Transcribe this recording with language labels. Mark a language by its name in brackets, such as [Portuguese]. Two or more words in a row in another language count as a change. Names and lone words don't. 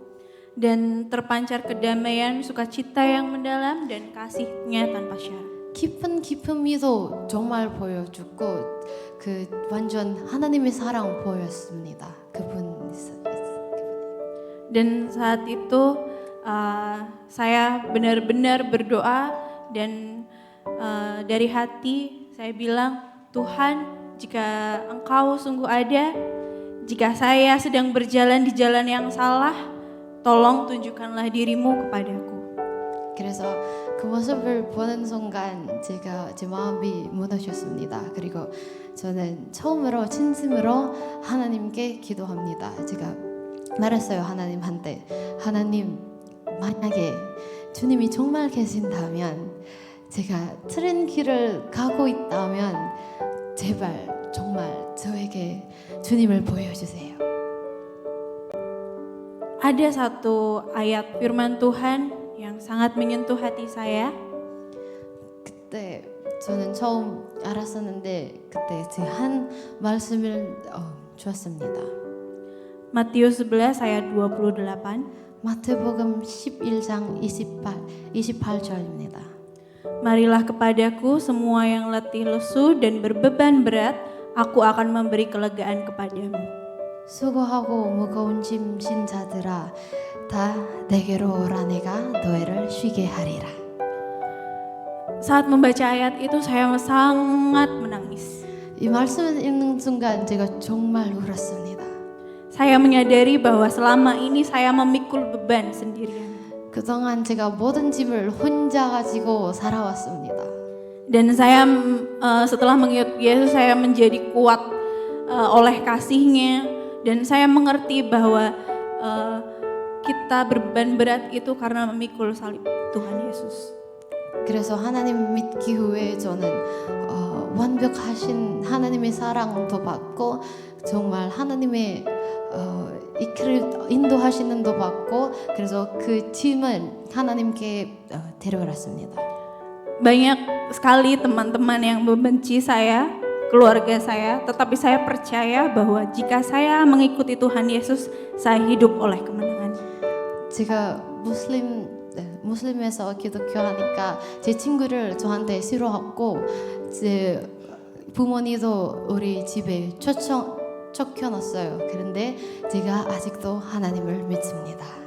[Indonesian] dan terpancar kedamaian, sukacita yang mendalam dan kasihnya tanpa syarat. [Korean] 깊은 기쁨이도 정말 보여주고 그 완전 하나님의 사랑 보였습니다. 그분. [Indonesian] Dan saat itu saya benar-benar berdoa dan dari hati saya bilang, Tuhan, jika Engkau sungguh ada, jika saya sedang berjalan di jalan yang salah, tolong tunjukkanlah dirimu kepadaku. [Korean] 그래서 그 모습을 보는 순간 제가 제 마음이 무너졌습니다. 그리고 저는 처음으로 진심으로 하나님께 기도합니다. 제가 말했어요. 하나님한테. 하나님, 만약에 주님이 정말 계신다면 제가 틀린 길을 가고 있다면 제발 정말 저에게 주님을 보여주세요. [Indonesian] Ada satu ayat firman Tuhan yang sangat menyentuh hati saya. [Korean] 그때 저는 처음 알았었는데 그때 제 한 말씀을 주었습니다. [Indonesian] Matius 11 ayat 28. [Korean] 마태복음 11장 28절입니다. [Indonesian] Marilah kepadaku semua yang letih lesu dan berbeban berat, aku akan memberi kelegaan kepadamu. [Korean] 수고하고 무거운 짐 진 자들아 다 내게로 오라 내가 너희를 쉬게 하리라. [Indonesian] Saat membaca ayat itu saya sangat menangis. [Korean] 이 말씀을 읽는 순간 제가 정말 울었습니다. [Indonesian] Saya menyadari bahwa selama ini saya memikul beban sendirian. [Korean] 그동안 제가 모든 짐을 혼자 가지고 살아왔습니다. [Indonesian] Dan saya setelah mengikut Yesus saya menjadi kuat oleh kasih-Nya dan saya mengerti bahwa kita berbeban berat itu karena memikul salib Tuhan Yesus. [Korean] 그래서 하나님 믿기 후에 저는 완벽하신 하나님의 사랑도 받고 정말 하나님의 이끌 인도하시는 도 받고 그래서 그 짐을 하나님께 데려갔습니다. [Indonesian] Banyak sekali teman-teman yang membenci saya, keluarga saya, tetapi saya percaya bahwa jika saya mengikuti Tuhan Yesus, saya hidup oleh kemenangan. [Korean] 제가 무슬림에서 기독교하니까 제 친구를 저한테 싫어하고 제 부모님도 우리 집에 쫓겨났어요. 그런데 제가 아직도 하나님을 믿습니다.